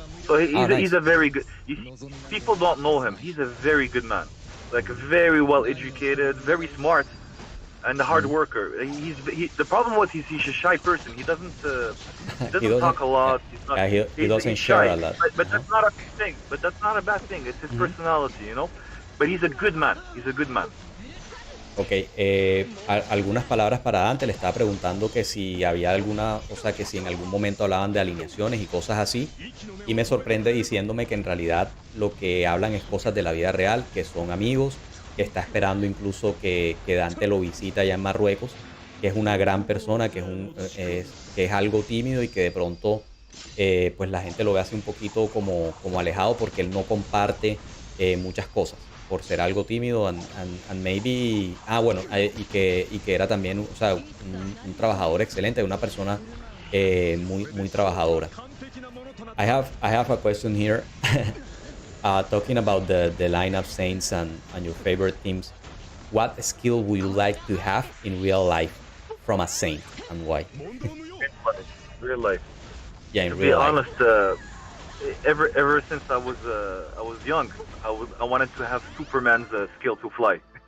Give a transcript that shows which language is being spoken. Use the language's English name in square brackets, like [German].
[English] So he's a very good. People don't know him. He's a very good man, like very well educated, very smart, and a hard worker. The problem was he's a shy person. He doesn't talk a lot. He's not, he doesn't share shy. a lot. But that's not a thing. But that's not a bad thing. It's his personality, you know. But he's a good man. He's a good man. [Spanish] Ok, algunas palabras para Dante. Le estaba preguntando que si había alguna, o sea, que si en algún momento hablaban de alineaciones y cosas así, y me sorprende diciéndome que en realidad lo que hablan es cosas de la vida real, que son amigos, que está esperando incluso que Dante lo visita allá en Marruecos, que es una gran persona, que es algo tímido y que de pronto pues la gente lo ve así un poquito como alejado porque él no comparte muchas cosas por ser algo tímido [English] and maybe [Spanish] bueno, y que era también, o sea, un trabajador excelente, una persona muy trabajadora. [English] I have a question here. Talking about the lineup Saints and your favorite teams, what skill would you like to have in real life from a Saint and why? Real life. Yeah, in to real life. be honest, ever since I was young, I wanted to have Superman's skill to fly.